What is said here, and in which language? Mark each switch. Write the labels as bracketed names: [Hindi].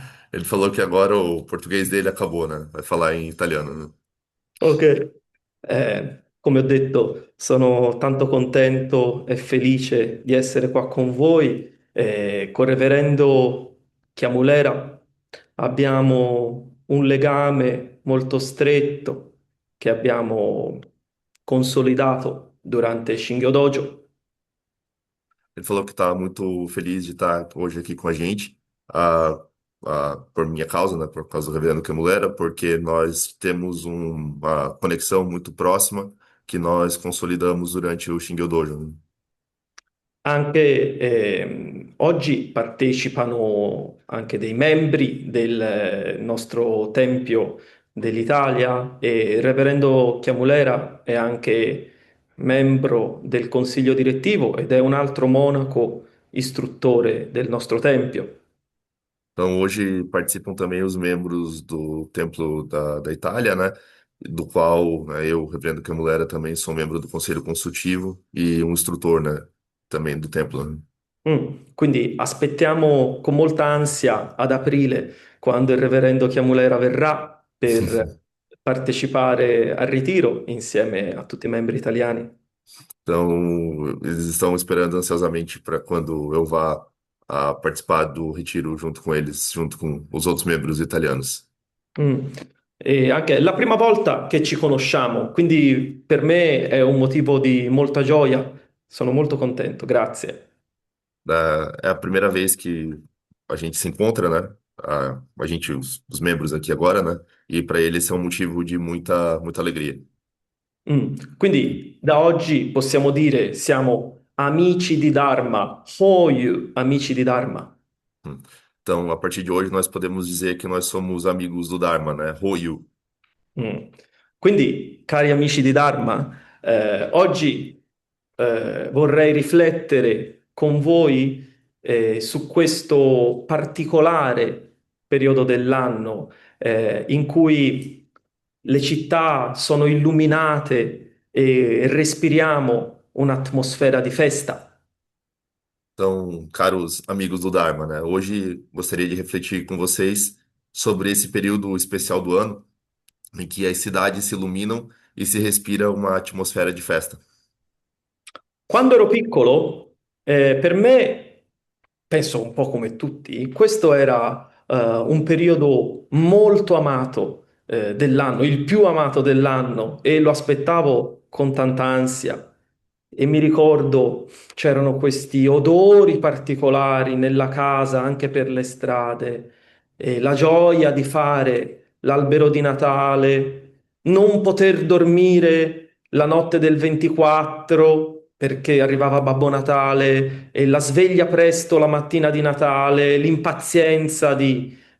[Portuguese] Ele falou que agora o português dele acabou, né? Vai falar em italiano, né? Ok. [Italian] Come ho detto, sono tanto contento e felice di essere qua con voi. Con Reverendo Chiamulera abbiamo un legame molto stretto che abbiamo consolidato durante Shingyo Dojo. [Portuguese] Ele falou que está muito feliz de estar hoje aqui com a gente, ah, por minha causa, né? Por causa do reverendo Camulera, porque nós temos uma conexão muito próxima que nós consolidamos durante o Shingyo Dojo, né? [Italian] Anche oggi partecipano anche dei membri del nostro Tempio dell'Italia e il Reverendo Chiamulera è anche membro del consiglio direttivo ed è un altro monaco istruttore del nostro Tempio. [Portuguese] Então, hoje participam também os membros do Templo da Itália, né? Do qual, né, eu, Reverendo Camulera, também sou membro do Conselho Consultivo e um instrutor, né? Também do Templo, né? [Italian] Quindi aspettiamo con molta ansia ad aprile, quando il Reverendo Chiamulera verrà per partecipare al ritiro insieme a tutti i membri italiani. [Portuguese] Então, eles estão esperando ansiosamente para quando eu vá participar do retiro junto com eles, junto com os outros membros italianos. [Italian] E anche è la prima volta che ci conosciamo, quindi per me è un motivo di molta gioia. Sono molto contento, grazie. [Portuguese] É a primeira vez que a gente se encontra, né? A gente, os membros aqui agora, né? E para eles isso é um motivo de muita, muita alegria. [Italian] Quindi da oggi possiamo dire siamo amici di Dharma, Hoyu, amici di Dharma. Hum. [Portuguese] Então, a partir de hoje, nós podemos dizer que nós somos amigos do Dharma, né? [Japanese] Hoyu. Mm. [Italian] Quindi, cari amici di Dharma, oggi vorrei riflettere con voi su questo particolare periodo dell'anno in cui le città sono illuminate e respiriamo un'atmosfera di festa. [Portuguese] Então, caros amigos do Dharma, né? Hoje gostaria de refletir com vocês sobre esse período especial do ano em que as cidades se iluminam e se respira uma atmosfera de festa. [Italian] Quando ero piccolo, per me, penso un po' come tutti, questo era un periodo molto amato dell'anno, il più amato dell'anno, e lo aspettavo con tanta ansia. E mi ricordo c'erano questi odori particolari nella casa, anche per le strade, e la gioia di fare l'albero di Natale, non poter dormire la notte del 24 perché arrivava Babbo Natale e la sveglia presto la mattina di Natale, l'impazienza di